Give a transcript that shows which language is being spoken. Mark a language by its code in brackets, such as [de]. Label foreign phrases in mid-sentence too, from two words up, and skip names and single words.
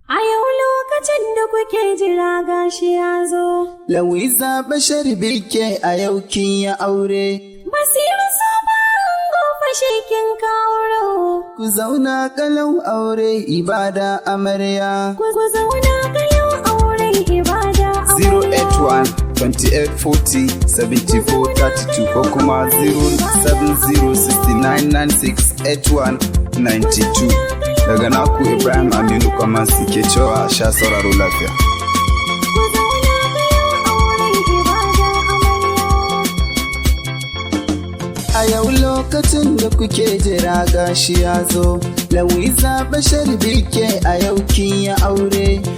[ha] A yau lokacin da kuke jira gashi ya zo. Lawiza Bashar Bike a yau kin yi aure. Basiru Soba ango fashe kin kauro. Ku zauna kalau aure ibada amarya. Ku, ku zauna kalau aure ibada amarya. [en] Zero eight one, twenty-eight forty, seventy-four thirty-two [ha] ko kuma [en] zero seven zero sixty-nine nine six eight one ninety-two. [ha] Daga naku Ibrahim Aminu Kwamasi ke cewa a sha sauraro lafiya. Ku zauna kalau aure ibada amarya. A yau lokacin da kuke jira gashi ya zo, Lawiza Bashar Bike a yau kin yi aure.